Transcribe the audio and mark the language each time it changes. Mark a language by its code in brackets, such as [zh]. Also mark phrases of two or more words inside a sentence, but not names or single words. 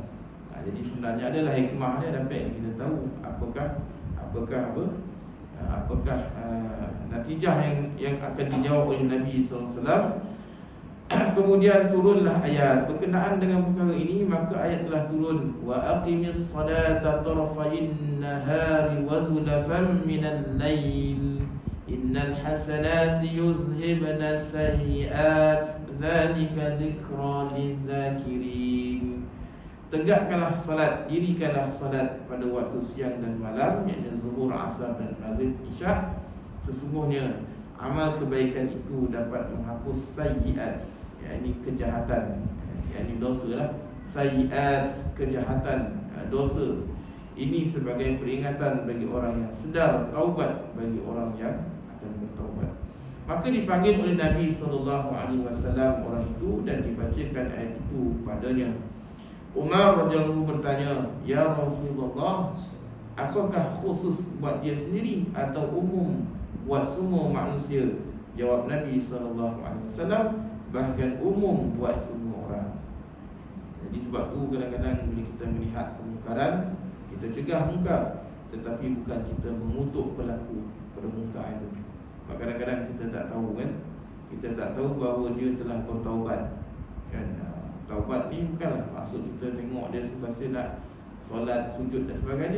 [ms] Jadi sebenarnya adalah hikmah dia, dapat kita tahu apakah natijah yang akan dijawab oleh Nabi SAW. Kemudian turunlah ayat berkenaan dengan perkara ini, maka ayat telah turun, [ar] وأقم الصلاة طرفي النهار وزلفا من الليل إن الحسنات يذهبن السيئات ذلك ذكرى للذاكرين. [ms] Tegakkanlah salat, dirikanlah salat pada waktu siang dan malam, iaitu zuhur, asar dan maghrib, isyak. Sesungguhnya amal kebaikan itu dapat menghapus sayyiat, yakni kejahatan, yakni dosa lah. Sayyiat, kejahatan, dosa. Ini sebagai peringatan bagi orang yang sedar, taubat bagi orang yang akan bertaubat. Maka dipanggil oleh Nabi SAW orang itu dan dibacakan ayat itu padanya. Umar radhiyallahu bertanya, [ar] "يا رسول الله, [ms] apakah khusus buat dia sendiri atau umum buat semua manusia?" Jawab Nabi SAW, bahkan umum buat semua orang. Jadi sebab tu kadang-kadang bila kita melihat kemungkaran, kita cegah mungkar, tetapi bukan kita mengutuk pelaku permungkaran itu. Sebab kadang-kadang kita tak tahu kan, kita tak tahu bahawa dia telah bertaubat kan. Taubat ni bukanlah maksud kita tengok dia sepasal nak solat, sujud dan sebagainya.